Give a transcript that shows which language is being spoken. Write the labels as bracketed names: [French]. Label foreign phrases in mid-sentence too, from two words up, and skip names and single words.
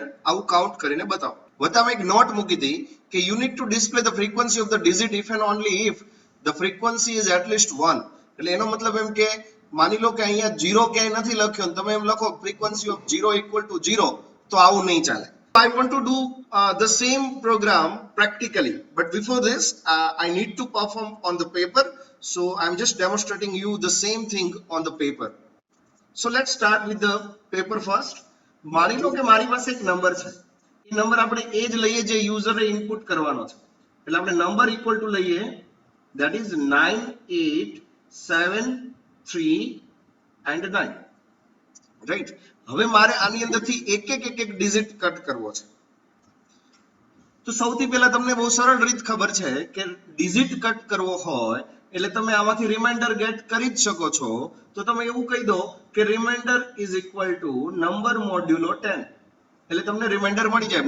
[Gujarati] આવું કાઉન્ટ કરીને બતાવો. વતામાં એક નોટ મૂકી હતી કે [English] you need to display the frequency of the digit if and only if the frequency is at least 1. [Gujarati] એટલે એનો મતલબ એમ કે માની લો કે અહીંયા 0 ક્યાંય નથી લખ્યો, તમે એમ લખો [English] frequency of 0 equal to 0, [Gujarati] તો આવું નહીં ચાલે. [English] I want to do the same program practically, but before this I need to perform on the paper, so I'm just demonstrating you the same thing on the paper. So let's start with the paper first. [Gujarati] માની લો કે મારી પાસે એક નંબર છે, એ નંબર આપણે એ જ લઈએ જે યુઝરે ઇનપુટ કરવાનો છે. એટલે આપણે નંબર [English] equal to [Gujarati] લઈએ, [English] that is 9873 and 9, [Gujarati] રાઈટ. હવે મારે આની અંદરથી એક એક ડિજિટ કટ કરવો છે. તો સૌથી પહેલા તમને બહુ સરળ રીત ખબર છે કે ડિજિટ કટ કરવો હોય એટલે તમે આમાંથી રિમાઇન્ડર ગેટ કરી જ શકો છો. તો તમે એવું કહી દો કે [English] remainder is equal to number modulo 10, [Gujarati] એટલે તમને રિમાઇન્ડર મળી જાય.